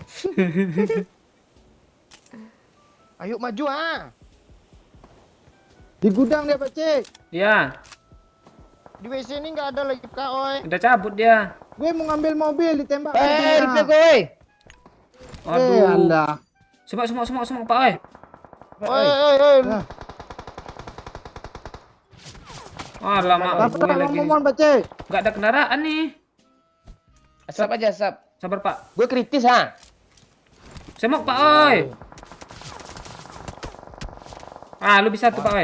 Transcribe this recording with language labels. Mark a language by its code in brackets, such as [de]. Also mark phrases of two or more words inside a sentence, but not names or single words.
[id] Ayo maju ah. Di gudang dia Pak Cik. Ya, Di WC ini nggak ada lagi kak, oi. udah cabut dia. Gue mau ngambil mobil ditembak. Replay gue. Aduh. Allah. Semok Pak oi. Oi, oi, oi. Nah, Lama apa gue lagi. ngomong Pak Cik? Nggak ada kendaraan nih. Asap aja asap. Sabar Pak. Gue kritis ha. Semok Pak oi. Lu bisa tuh Pak oi.